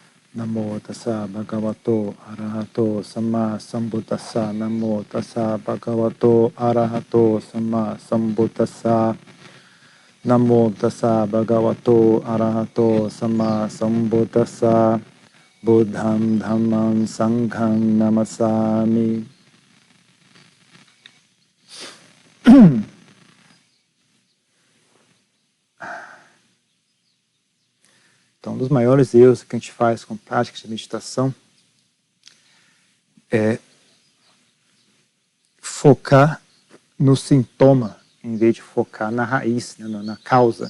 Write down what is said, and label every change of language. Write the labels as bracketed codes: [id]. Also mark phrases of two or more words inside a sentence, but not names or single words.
[pi] Namo tassa bhagavato arahato samma sambuddhassa. Namo tassa bhagavato arahato samma sambuddhassa. Namo tassa bhagavato arahato samma sambuddhassa. Buddham dhammam sangham namasami. [pt] Então, um dos maiores erros que a gente faz com práticas de meditação é focar no sintoma, em vez de focar na raiz, né, na causa.